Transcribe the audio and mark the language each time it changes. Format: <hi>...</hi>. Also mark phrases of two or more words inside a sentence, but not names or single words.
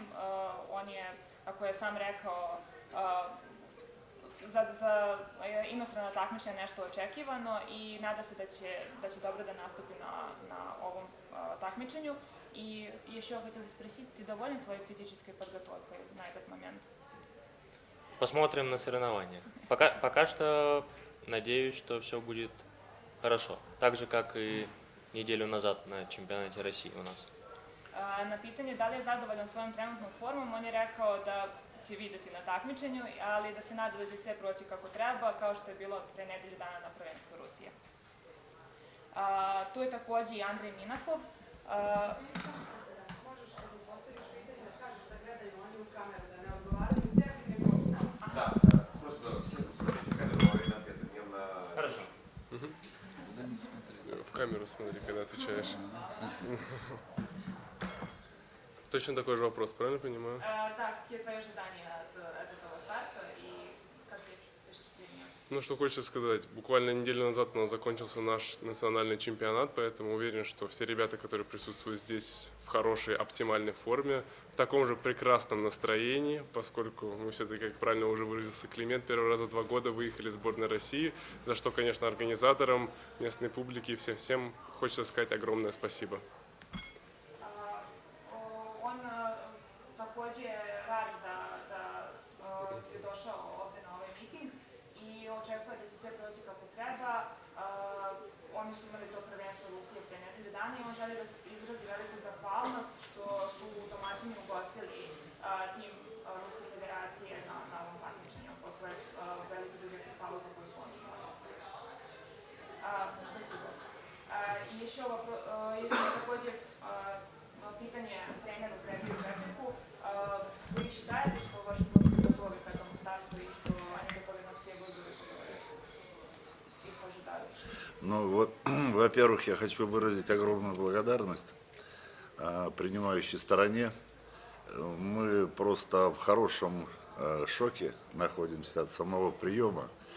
<sr>On je, kako je sam rekao, za inostrana takmičenja nešto očekivano i nada se da će dobro da nastupi na ovom takmičenju.</sr> <ru>И еще хотела спросить, ты доволен своей физической подготовкой на этот момент? Посмотрим на соревнования. Пока что надеюсь, что все будет хорошо. Так же, как и неделю назад на чемпионате России у нас.</ru> <sr>Na pitanje da li je zadovoljan svojom trenutnom formom, on je rekao da će videti na takmičenju, ali da se nada da će sve proći kako treba, kao što je bilo pre nedelju dana na prvenstvu Rusije. Tu je takođe i Andrej Minakov. Možeš da postaviš pitanje da kažeš da gledaju oni u kameru, da ne odgovaraju tebi nego nam. Da,</sr> <ru>просто смотрите камеру во время ответа, не на... Хорошо. В камеру смотри, когда отвечаешь. Точно такой же вопрос, правильно понимаю? Да, какие твои ожидания от этого старта и как тебе впечатления? Ну, что хочется сказать, буквально неделю назад у нас закончился наш национальный чемпионат, поэтому уверен, что все ребята, которые присутствуют здесь в хорошей, оптимальной форме, в таком же прекрасном настроении, поскольку мы все-таки, как правильно уже выразился Климент, первый раз за 2 года выехали в сборную России, за что, конечно, организаторам, местной публике и всем хочется сказать огромное спасибо.</ru> <sr>On takođe radi da je došao ovde na ovaj miting i očekuje da će sve proći kako treba. Oni su imali to prvenstvo Rusije pre nedelju dana i on želi da izrazi veliku zahvalnost što su domaćini ugostili tim Ruske federacije na ovom takmičenju posle velike duge pauze koju su oni imali.</sr> <ru>Spasibo.</ru> <sr>I еще takođe pitanje treneru Sergeju Čepliku.</sr> <ru>Вы считаете, что ваши хлопцы готовы к этому старту и что они готовы на все вызовы, которые их ожидают? Ну вот, во-первых, я хочу выразить огромную благодарность принимающей стороне. Мы просто в хорошем шоке находимся от самого приема.</ru>